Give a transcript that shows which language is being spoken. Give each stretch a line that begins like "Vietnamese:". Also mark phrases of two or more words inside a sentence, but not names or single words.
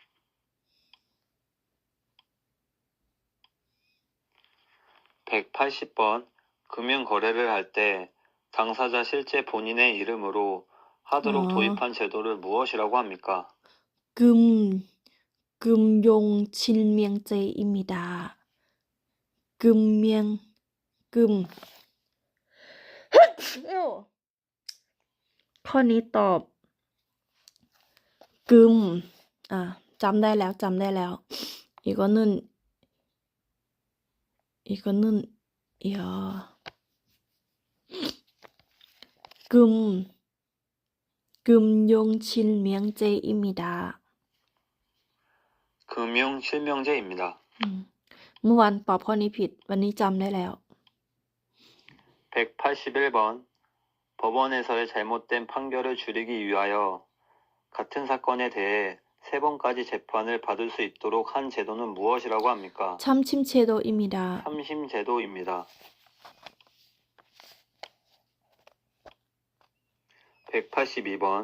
Korean: 180번. 금융거래를 할 때 당사자 실제 본인의 이름으로 하도록 도입한 제도를 무엇이라고 합니까? 금융실명제입니다.
Thai: ข้อนี้ตอบกึมจำได้แล้ว
Korean: 이거는 금융실명제입니다. 금융실명제입니다.
Thai: เมื่อวานตอบข้อนี้ผิด วันนี้จำได้แล้ว
Korean: 181번. 법원에서의 잘못된 판결을 줄이기 위하여 같은 사건에 대해 3번까지 재판을 받을 수 있도록 한 제도는 무엇이라고 합니까? 참심제도입니다. 참심제도입니다. 182번.